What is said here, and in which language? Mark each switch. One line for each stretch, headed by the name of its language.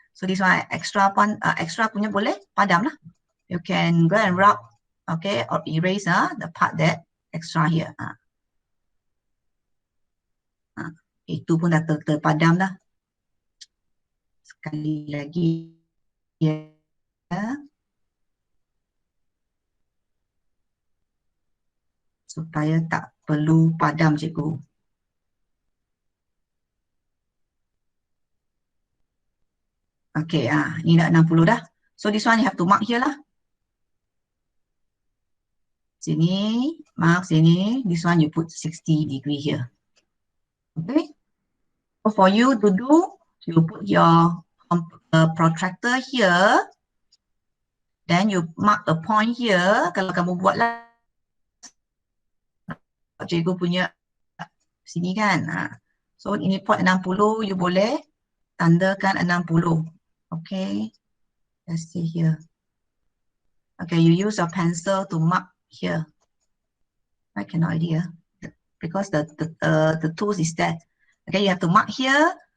English: So this one extra
Malay: punya boleh padam lah.
English: You can go and rub, okay, or erase the part that extra here.
Malay: Itu pun dah terpadam dah. Sekali lagi ya. Supaya tak perlu padam cikgu. Okay, ni dah 60 dah.
English: So this one you have to mark here lah.
Malay: Sini, mark sini.
English: This one you put 60 degree here. Okay. So for you to do, you put your protractor here. Then you mark a point here.
Malay: Kalau kamu buatlah cikgu punya sini kan. So ini point 60, you boleh tandakan 60.
English: Okay. Let's see here. Okay, you use a pencil to mark here. I cannot idea because the tools is that. Okay, you have to mark here.